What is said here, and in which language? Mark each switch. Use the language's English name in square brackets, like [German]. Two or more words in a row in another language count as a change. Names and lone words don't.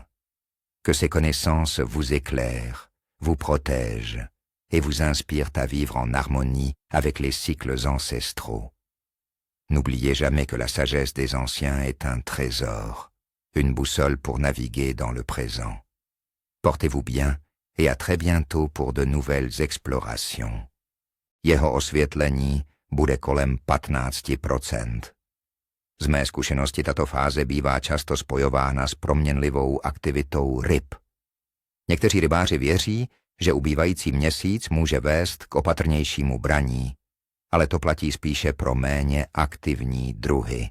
[French] Que ces connaissances vous éclairent, vous protègent et vous inspirent à vivre en harmonie avec les cycles ancestraux. N'oubliez jamais que la sagesse des anciens est un trésor, une boussole pour naviguer dans le présent. Portez-vous bien et à très bientôt pour de nouvelles explorations. [Czech] Jeho osvětlení bude kolem 15%. Z mé zkušenosti tato fáze bývá často spojována s proměnlivou aktivitou ryb. Někteří rybáři věří, že ubývající měsíc může vést k opatrnějšímu braní, ale to platí spíše pro méně aktivní druhy.